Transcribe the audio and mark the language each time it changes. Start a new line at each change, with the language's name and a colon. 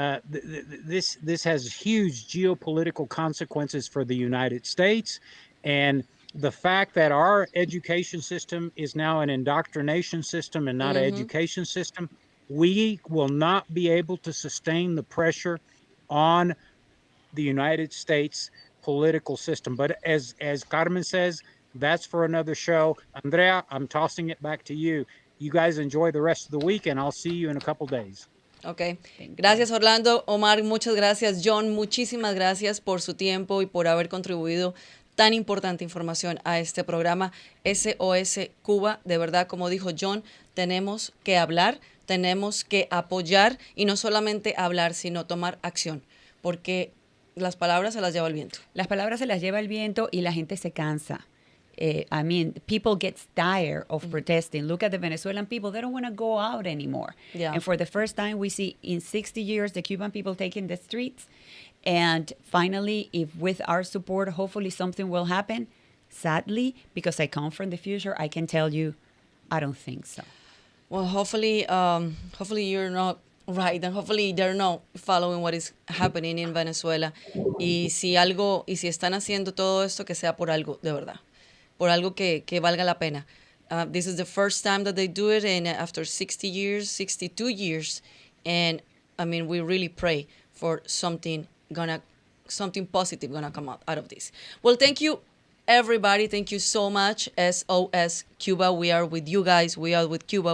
English: This has huge geopolitical consequences for the United States, and the fact that our education system is now an indoctrination system and not an education system, we will not be able to sustain the pressure on the United States political system. But as Carmen says, that's for another show. Andrea, I'm tossing it back to you. You guys enjoy the rest of the week, and I'll see you in a couple days.
Spanish: Ok, gracias Orlando. Omar, muchas gracias. John, muchísimas gracias por su tiempo y por haber contribuido tan importante información a este programa SOS Cuba. De verdad, como dijo John, tenemos que hablar, tenemos que apoyar y no solamente hablar, sino tomar acción, porque las palabras se las lleva el viento. Las palabras se las lleva el viento y la gente se cansa.
English: I mean, people get tired of protesting. Look at the Venezuelan people. They don't want to go out anymore. Yeah. And for the first time, we see in 60 years, the Cuban people taking the streets. And finally, if with our support, hopefully something will happen. Sadly, because I come from the future, I can tell you, I don't think so. Well, hopefully you're not right, and hopefully they're not following what is happening in Venezuela.
Spanish: Y si están haciendo todo esto, que sea por algo de verdad, por algo que valga la pena.
English: This is the first time that they do it, and after 60 years, 62 years, and I mean, we really pray for something positive gonna come out of this. Well, thank you, everybody. Thank you so much. SOS Cuba. We are with you guys. We are with Cuba.